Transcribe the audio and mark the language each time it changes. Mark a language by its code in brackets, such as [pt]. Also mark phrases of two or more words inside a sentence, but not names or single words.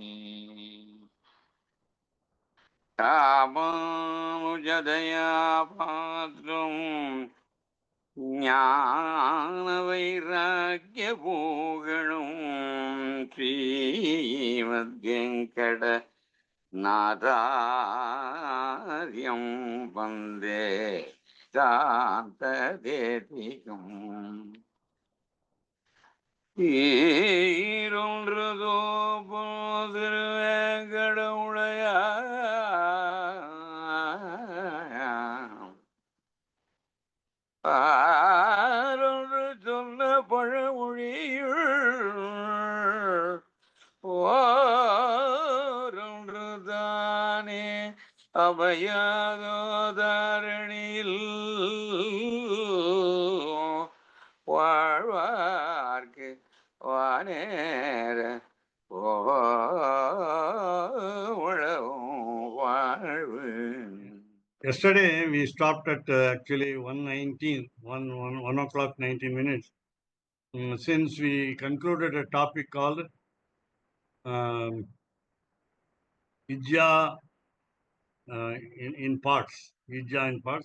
[sa] रामानुजदया पात्रम् ज्ञानवैराग्यभूषणम् श्रीमद्वेङ्कटनाथार्यं वन्दे वेदान्तदेशिकम्। [ta] ஈரொன்று தோப்புல் திருவேங்கடமுடையான் பாரொன்று சொன்ன பழமொழியுள் ஓரொன்று தானே அமையாதோ தாரணியில் வாழ்வார்க்கு வானேர வாழ்வு. [en] Yesterday we stopped at actually 1:19, 1 o'clock 19 minutes. Since we concluded a topic called Vidya in parts, Vidya in parts.